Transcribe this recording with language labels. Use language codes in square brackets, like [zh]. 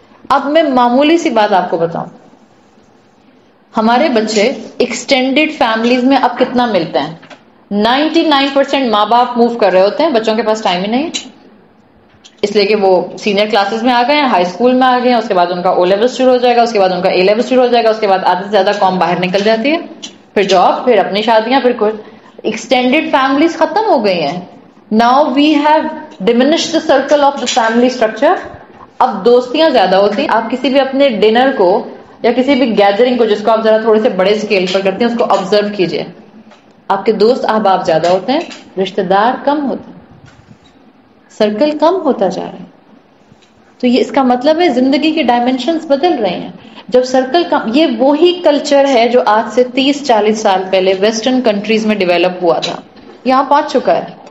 [ur] اب میں معمولی سی بات آپ کو بتاؤں، ہمارے بچے ایکسٹینڈیڈ فیملیز میں اب کتنا ملتے ہیں؟ 99% ماں باپ موو کر رہے ہوتے ہیں، بچوں کے پاس ٹائم ہی نہیں، اس لیے کہ وہ سینئر کلاسز میں آ گئے ہیں، ہائی اسکول میں آ گئے ہیں، اس کے بعد ان کا او لیول شروع ہو جائے گا، اس کے بعد ان کا اے لیول شروع ہو جائے گا، اس کے بعد آدھے سے زیادہ قوم باہر نکل جاتی ہے، پھر جاب، پھر اپنی شادیاں، پھر کچھ ایکسٹینڈیڈ فیملیز ختم ہو گئی ہیں. [en] Now we have diminished the circle of the family structure. [ur] اب دوستیاں زیادہ ہوتی ہیں. آپ کسی بھی اپنے ڈنر کو یا کسی بھی گیدرنگ کو جس کو آپ ذرا تھوڑے سے بڑے اسکیل پر کرتے ہیں اس کو آبزرو کیجئے. آپ کے دوست احباب زیادہ ہوتے ہیں، رشتہ دار کم ہوتے ہیں، سرکل کم ہوتا جا رہا ہے. تو یہ اس کا مطلب ہے زندگی کی ڈائمینشنز بدل رہے ہیں. جب سرکل کم، یہ وہی کلچر ہے جو آج سے 30-40 سال پہلے ویسٹرن کنٹریز میں ڈیولپ ہوا تھا، یہاں پہنچ چکا ہے.